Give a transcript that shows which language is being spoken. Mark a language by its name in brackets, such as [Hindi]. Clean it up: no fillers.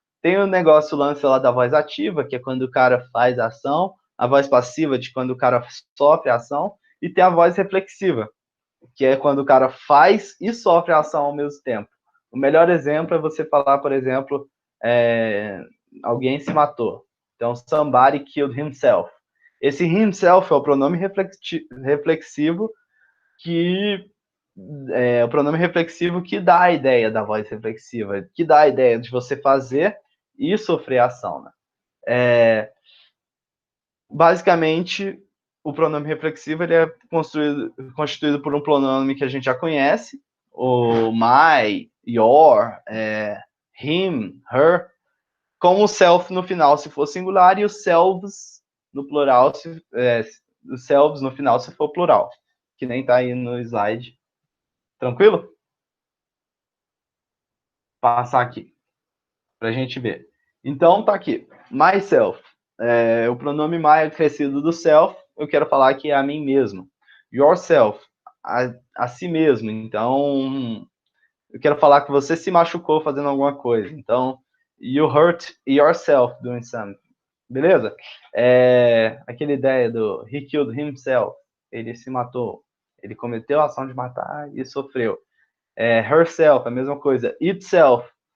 [Portuguese] Tem o negócio, o lance lá da voz ativa, que é quando o cara faz a ação, a voz passiva, de quando o cara sofre a ação, e tem a voz reflexiva, que é quando o cara faz e sofre a ação ao mesmo tempo. O melhor exemplo é você falar, por exemplo, alguém se matou. [English] Então, somebody killed himself. [Portuguese] Esse himself é o pronome reflexivo que o pronome reflexivo que dá a ideia da voz reflexiva, que dá a ideia de você fazer e sofrer a ação. Né? Basicamente, o pronome reflexivo ele é constituído por um pronome que a gente já conhece, o my, your, him, her, com o self no final se for singular e os selves no plural, os selves no final se for plural, que nem tá aí no slide. Tranquilo? Passar aqui para a gente ver. Então tá aqui, myself. O pronome my é crescido do self. Eu quero falar que é a mim mesmo. Yourself, a si mesmo. Então eu quero falar que você se machucou fazendo alguma coisa. [English] Então you hurt yourself doing something. Beleza? [Portuguese] Aquela ideia do [English] he killed himself. [Portuguese] Ele se matou. Ele cometeu a ação de matar e sofreu. Herself, a mesma coisa. Itself.